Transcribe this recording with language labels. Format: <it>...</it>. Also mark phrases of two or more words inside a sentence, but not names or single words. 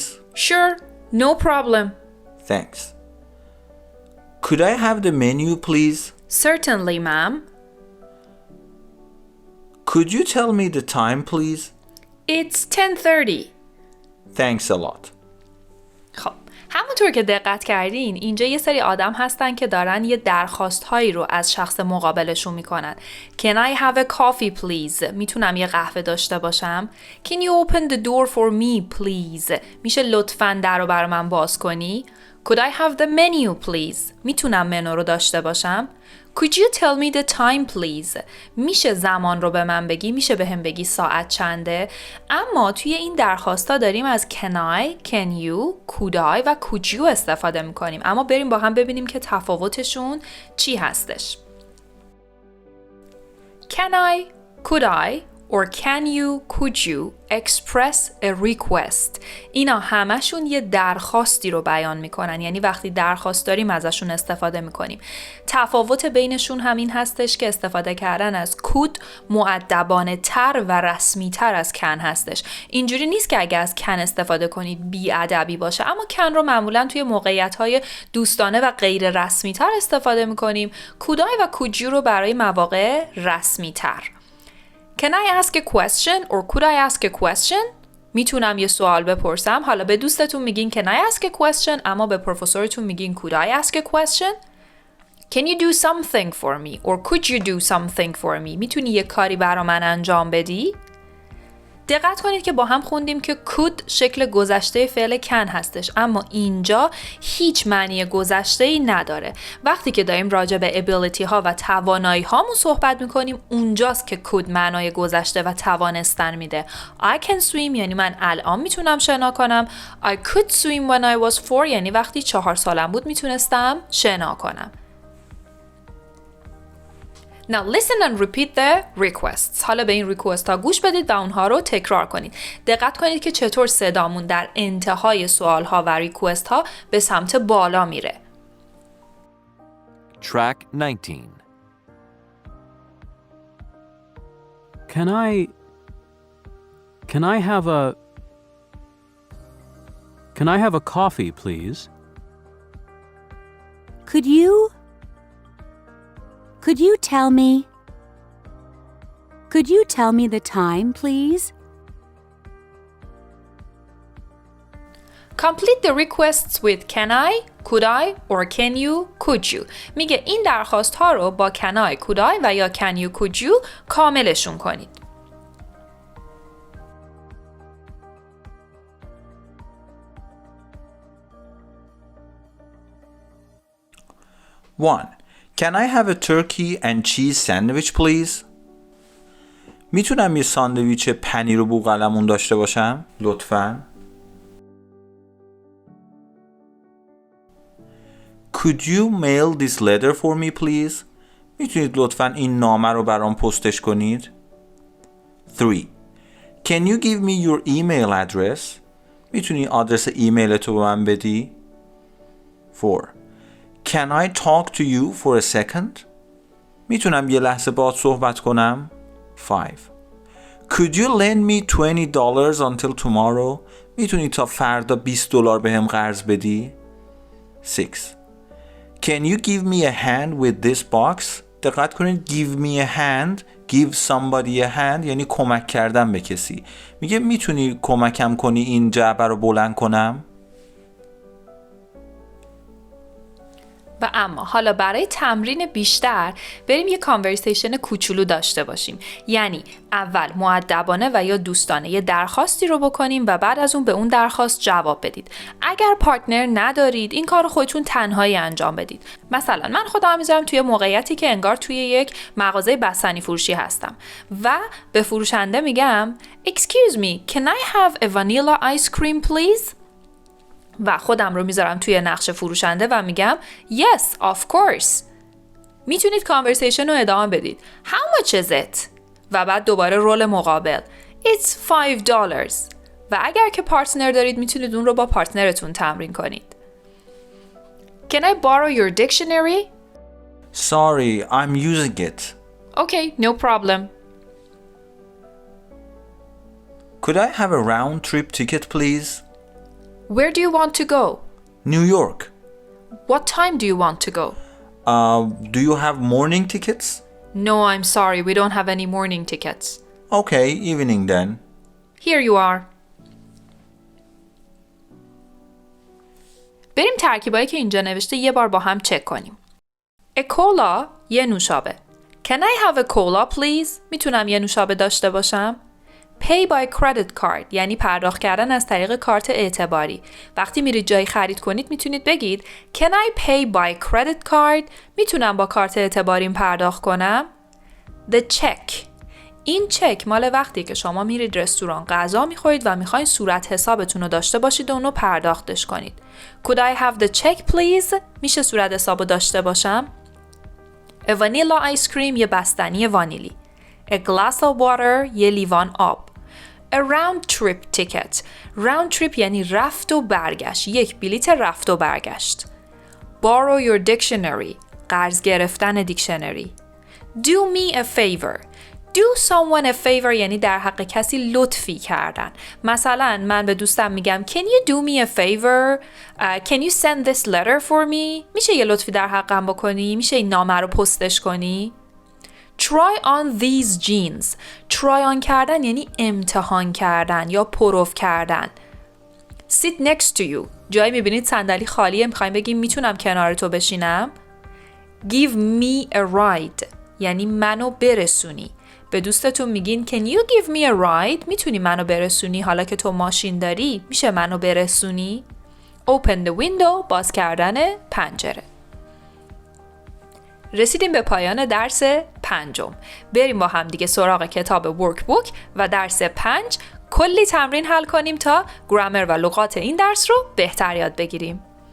<en>Sure, no problem. Thanks. Could I have the menu, please? Certainly, ma'am. Could you tell me the time, please? It's 10:30. Thanks a lot.</en> <fa>خب همونطور که دقت کردین اینجا یه سری آدم هستن که دارن یه درخواست هایی رو از شخص مقابلشون میکنن.</fa> <en>Can I have a coffee please?</en> <fa>میتونم یه قهوه داشته باشم؟</fa> <en>Can you open the door for me please?</en> <fa>میشه لطفاً در رو برای من باز کنی؟</fa> <en>Could I have the menu please?</en> <fa>میتونم منو رو داشته باشم؟</fa> <en>Could you tell me the time please?</en> <fa>میشه زمان رو به من بگی؟ میشه به هم بگی ساعت چنده؟ اما توی این درخواستا داریم از</fa> <en>can I, can you, could I</en> <fa>و</fa> <en>could you</en> <fa>استفاده میکنیم. اما بریم با هم ببینیم که تفاوتشون چی هستش.</fa> <en>Can I, could I, or can you, could you express a request.</en> <fa>اینا همشون یه درخواستی رو بیان میکنن، یعنی وقتی درخواست داریم ازشون استفاده میکنیم. تفاوت بینشون همین هستش که استفاده کردن از could مؤدبانه تر و رسمی تر از can هستش. اینجوری نیست که اگه از can استفاده کنید بی ادبی باشه، اما can رو معمولا توی موقعیت های دوستانه و غیر رسمی تر استفاده میکنیم. could I و could you رو برای مواقع رسمی تر.</fa> <en>Can I ask a question or could I ask a question?</en> <fa>میتونم یه سوال بپرسم. حالا به دوستتون میگین</fa> <en>Can I ask a question؟</en> <fa>اما به پروفسورتون میگین</fa> <en>Could I ask a question؟ Can you do something for me? Or could you do something for me?</en> <fa>میتونی یه کاری برا من انجام بدی؟ دقت کنید که با هم خوندیم که could شکل گذشته فعل can هستش، اما اینجا هیچ معنی گذشته‌ای نداره. وقتی که داریم راجع به ability ها و توانایی هامون صحبت میکنیم اونجاست که could معنای گذشته و توانستن میده.</fa> <en>I can swim</en> <fa>یعنی من الان میتونم شنا کنم.</fa> <en>I could swim when I was 4</en> <fa>یعنی وقتی 4 سالم بود میتونستم شنا کنم.</fa> <en>Now listen and repeat the requests.</en> <fa>حالا به این request ها گوش بدید و اونها رو تکرار کنید. دقت کنید که چطور صدامون در انتهای سوال ها و request ها به سمت بالا میره.</fa> <en>Track 19. Can I have a coffee, please? Could you tell me the time, please? Complete the requests with can I, could I, or can you, could you.</en> <fa>میگه این درخواست ها رو با</fa> <en>can I, could I</en> <fa>و یا</fa> <en>can you, could you</en> <fa>کاملشون کنید.</fa> <en>One. Can I have a turkey and cheese sandwich, please?</en> <fa>میتونم یه ساندویچ پنیر و بوقلمون داشته باشم؟ لطفاً.</fa> <en>Could you mail this letter for me, please?</en> <fa>میتونید لطفاً این نامه رو برام پستش کنید؟ 3.</fa> <en>Can you give me your email address?</en> <fa>میتونی آدرس ایمیل تو به من بدی؟ 4.</fa> <en>Can I talk to you for a second?</en> <fa>میتونم یه لحظه باهات صحبت کنم؟ 5.</fa> <en>Could you lend me $20 until tomorrow?</en> <fa>میتونی تا فردا $20 بهم قرض بدی؟ 6.</fa> <en>Can you give me a hand with this box?</en> <fa>دقت کنید</fa> <en>give me a hand, give somebody a hand</en> <fa>یعنی کمک کردن به کسی. میگه میتونی کمکم کنی این جعبه رو بلند کنم؟ و اما حالا برای تمرین بیشتر بریم یه کانورسیشن کوچولو داشته باشیم. یعنی اول مؤدبانه و یا دوستانه یه درخواستی رو بکنیم و بعد از اون به اون درخواست جواب بدید. اگر پارتنر ندارید این کار رو خودتون تنهایی انجام بدید. مثلا من خودم میذارم توی موقعیتی که انگار توی یک مغازه بستنی فروشی هستم و به فروشنده میگم</fa> <en>Excuse me, can I have a vanilla ice cream please?</en> <fa>و خودم رو میذارم توی نقش فروشنده و میگم</fa> <en>Yes, of course.</en> <fa>میتونید کانورسیشن رو ادامه بدید.</fa> <en>How much is it?</en> <fa>و بعد دوباره رول مقابل</fa> <en>It's $5.</en> <fa>و اگر که پارتنر دارید میتونید اون رو با پارتنرتون تمرین کنید.</fa> <en>Can I borrow your dictionary? Sorry, I'm using it. Okay, no problem. Could I have a round trip ticket, please? Where do you want to go? New York. What time do you want to go? Do you have morning tickets? No, I'm sorry, we don't have any morning tickets. Okay, evening then. Here you are.</en> <fa>بریم ترکیبایی که اینجا نوشته یه بار با هم چک کنیم.</fa> <en>A cola</en> <fa>یه نوشابه.</fa> <en>Can I have a cola please?</en> <fa>میتونم یه نوشابه داشته باشم؟</fa> <en>Pay by credit card</en> <fa>یعنی پرداخت کردن از طریق کارت اعتباری. وقتی میرید جایی خرید کنید میتونید بگید</fa> <en>Can I pay by credit card?</en> <fa>میتونم با کارت اعتباریم پرداخت کنم؟</fa> <en>The check</en> <fa>این چک مال وقتی که شما میرید رستوران غذا میخورید و میخواین صورت حسابتون رو داشته باشید و اونو پرداختش کنید.</fa> <en>Could I have the check please?</en> <fa>میشه صورت حساب رو داشته باشم؟</fa> <en>A vanilla ice cream</en> <fa>یه بستنی وانیلی.</fa> <en>A glass of water</en> <fa>یه لیوان آب.</fa> <en>A round trip ticket.</en> <fa>Round trip یعنی رفت و برگشت. یک بلیت رفت و برگشت.</fa> <en>Borrow your dictionary.</en> <fa>قرض گرفتن دیکشنری.</fa> <en>Do me a favor.</en> <fa>Do someone a favor یعنی در حق کسی لطفی کردن. مثلا من به دوستم میگم</fa> <en>Can you do me a favor? Can you send this letter for me?</en> <fa>میشه یه لطفی در حقم بکنی؟ میشه این نامه رو پستش کنی؟</fa> <en>Try on these jeans. Try on</en> <fa>کردن یعنی امتحان کردن یا پروف کردن.</fa> <en>Sit next to you.</en> <fa>جایی میبینید صندلی خالیه میخوایم بگیم میتونم کنار تو بشینم؟</fa> <en>Give me a ride.</en> <fa>یعنی منو برسونی. به دوستتون میگین</fa> <en>Can you give me a ride?</en> <fa>میتونی منو برسونی حالا که تو ماشین داری؟ میشه منو برسونی؟</fa> <en>Open the window.</en> <fa>باز کردن پنجره. رسیدیم به پایان درس 5. بریم با هم دیگه سراغ کتاب ورکبوک و درس 5 کلی تمرین حل کنیم تا گرامر و لغات این درس رو بهتر یاد بگیریم.</fa>